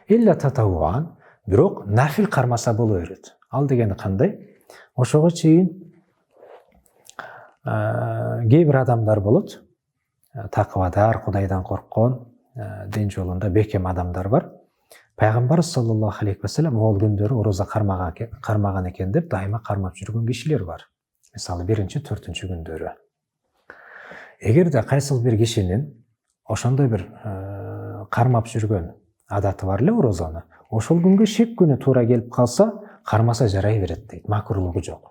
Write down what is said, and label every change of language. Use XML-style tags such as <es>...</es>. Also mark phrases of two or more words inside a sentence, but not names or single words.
<ar>إلا تطوعا,</ar> <ky>бирок нафил кармаса боло берет. Ал дегени кандай? Ошого чейин кээ бир адамдар болот, такыбадар, Кудайдан корккон, дин жолунда бекем адамдар бар. Пайгамбар</ky> <ar>صلى الله عليه وسلم</ar> <ky>ол күндөрү ороза кармаган экен деп дайыма кармап жүргөн кишилер бар. Мисалы 1-4 күндөрү. Эгерде кайсыл бир кишинин ошондой бир кармап жүргөн адаты бар эле орозону, ошол күнгө шек күнү туура келип калса, кармаса жарай берет дейт, макрулугу жок.</ky>